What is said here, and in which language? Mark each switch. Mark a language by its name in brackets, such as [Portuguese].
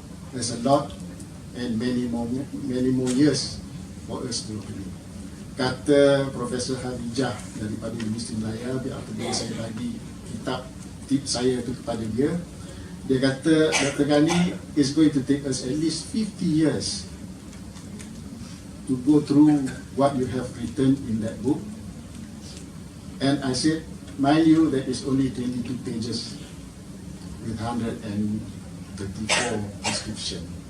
[English] There's a lot and many more years for us to do. [Malay] Kata Profesor Hadijah daripada Universiti Melayu, apabila saya bagi kitab tip saya itu kepada dia, dia kata, Dr. [English] Ghani, is going to take us at least 50 years to go through what you have written in that book. And I said, mind you, that is only 22 pages with 134 prescription.